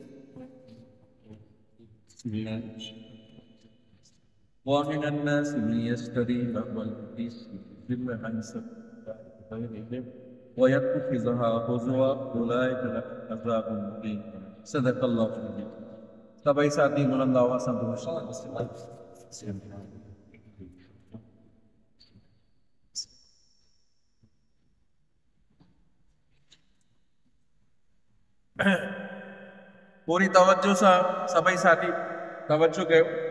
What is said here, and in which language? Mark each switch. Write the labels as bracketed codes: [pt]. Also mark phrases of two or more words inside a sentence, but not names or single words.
[ar] ومن الناس من يشتري لهو الحديث ليضل عن سبيل الله بغير علم ويتخذها هزوا أولئك لهم عذاب مهين صدق الله العظيم. [sd] सभई साथी बुलंद आवाज से पूरी तवज्जो सा सभई साथी तवज्जो कयो।